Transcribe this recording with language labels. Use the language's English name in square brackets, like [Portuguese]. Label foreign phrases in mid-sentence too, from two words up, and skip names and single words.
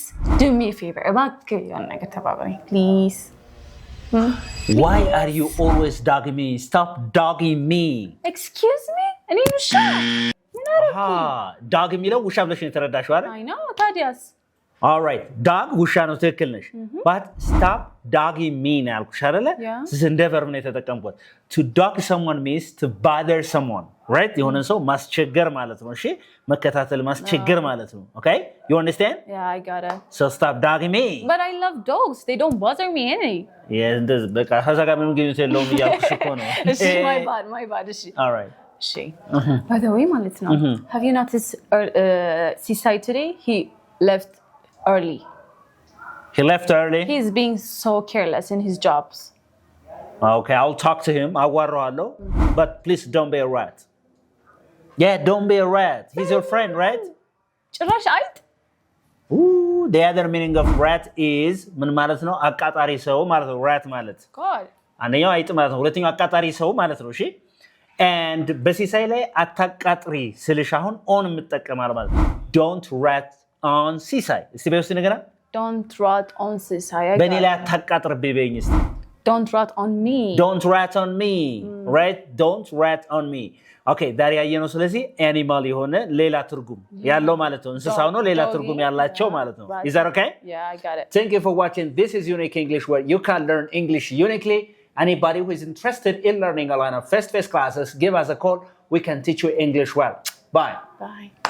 [English] do me a favor. [Amharic] እባክህ የሆነ ነገር ተባባሪ please. [English] Why are you always dogging me? Stop dogging me. Excuse me? [Amharic] እኔ ውሻ ምን አደረኩኝ? ዶግ የሚለው ውሻ ብለሽ ነው የተረዳሽው አይደል? [English] I know ታዲያስ All right. Dog [Amharic] ውሻ ነው ትክክል ነሽ። [English] But stop dogging me [Amharic] ነው ያልኩሽ አይደለ? እንደ verb ነው የተጠቀምኩት. [English] To dog someone means to bother someone. Right? [Amharic] የሆነ ሰው ማስቸገር ማለት ነው። እሺ? መከታተል ማስቸገር ማለት ነው. [English] Okay? You understand? Yeah, I got it. So stop dogging me. But I love dogs. They don't bother me any. Yeah, [Amharic] እንደዚህ በቃ ከዛ ጋር ምንም ግንኙነት የለውም እያልኩሽ እኮ ነው። እሺ, [English] my bad. እሺ. All right. [Amharic] እሺ. [English] By the way [Amharic] ማለት ነው. [English] Have you noticed Seaside today? He left early. He left early? He's being so careless in his jobs. Okay, I'll talk to him. አዋራዋለሁ. But please don't be a rat. Yeah, don't be a rat. He's your friend, right? [Amharic] ጭራሽ አይጥ? [English] Ooh, the other meaning of rat is [Amharic] ምን ማለት ነው? አቃጣሪ ሰው ማለት ነው። rat ማለት [English] God. [Amharic] አንደኛው አይጥ ማለት ነው። ሁለተኛው አቃጣሪ ሰው ማለት ነው። እሺ? And በሲሳይ ላይ አታቃጥሪ ስልሽ አሁን on የምጠቀማል ማለት ነው። [English] Don't rat on [Amharic] ሲሳይ። እስቲ በውስጥ ነገራ [English] Don't rat on ሲሳይ። [Amharic] በእኔ ላይ አታቃጥርብኝ በይኝ እስቲ። [English] Don't rat on me. Don't rat on me. Right? Don't rat on me. [Amharic] Okay, ዛሬ ያየነው ስለዚህ animal የሆነ ሌላ ትርጉም ያለው ማለት ነው። እንስሳው ነው ሌላ ትርጉም ያላቸው ማለት ነው። [English] Is that okay? Yeah, I got it. Thank you for watching. This is Unique English, where you can learn English uniquely. Anybody who is interested in learning a line of face-to-face classes, give us a call. We can teach you English well. Bye. Bye.